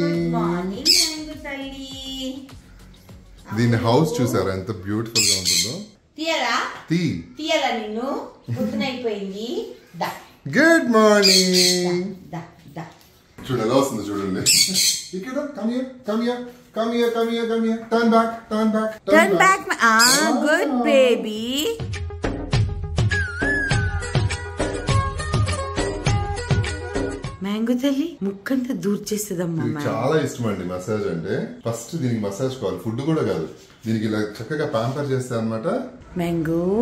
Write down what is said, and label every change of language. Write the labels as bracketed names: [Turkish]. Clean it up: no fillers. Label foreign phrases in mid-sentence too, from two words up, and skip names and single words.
[English] Good morning [Telugu] మ్యాంగో తల్లి. దీని హౌస్ చూసారా ఎంత బ్యూటిఫుల్ గా ఉంటుందో? తీయాలా నిన్ను పొద్దునైపోయింది. [English] Good morning. [Telugu] చూడు ఎలా వస్తుంది చూడండి. [English] ఇక్కడ come here. Turn back. Good baby. [Telugu] మ్యాంగో తల్లి ముక్కంతా దూర్ చేస్తుందమ్మా. చాలా ఇష్టం అండి మసాజ్ అంటే. ఫస్ట్ దీనికి మసాజ్ కావాలి, ఫుడ్ కూడా కాదు. దీనికి ఇలా చక్కగా ప్యాంపర్ చేస్తా అన్నమాట. మ్యాంగో